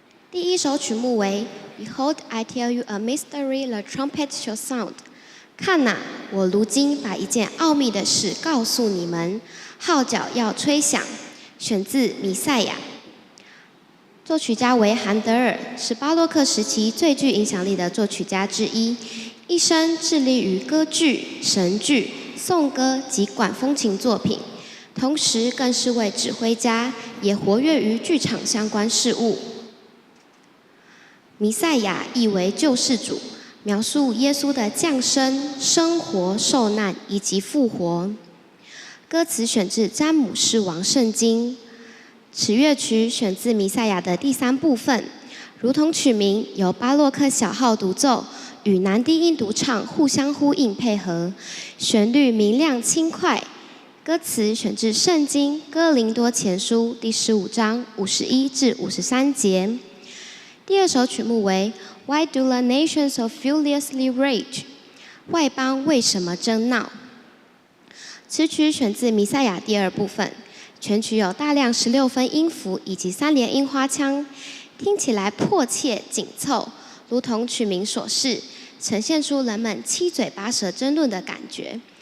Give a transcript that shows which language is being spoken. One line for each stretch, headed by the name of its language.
Chinese: 第一首曲目为
English: 《Behold, I tell you a mystery, the trumpet shall sound》。
Chinese: 看哪，我如今把一件奥秘的事告诉你们，号角要吹响。选自《弥赛亚》，作曲家为韩德尔，是巴洛克时期最具影响力的作曲家之一，一生致力于歌剧、神剧、颂歌及管风琴作品，同时更是位指挥家，也活跃于剧场相关事务。弥赛亚意为救世主，描述耶稣的降生、生活、受难以及复活。歌词选自詹姆士王圣经。此乐曲选自弥赛亚的第3部分，如同曲名，由巴洛克小号独奏与男低音独唱互相呼应配合，旋律明亮轻快。歌词选自圣经哥林多前书第15章51至53节。第2首曲目为
English: Why do the nations so furiously rage？
Chinese: 外邦为什么争闹？此曲选自弥赛亚第2部分，全曲有大量16分音符以及3连音花腔，听起来迫切紧凑，如同曲名所示，呈现出人们七嘴八舌争论的感觉。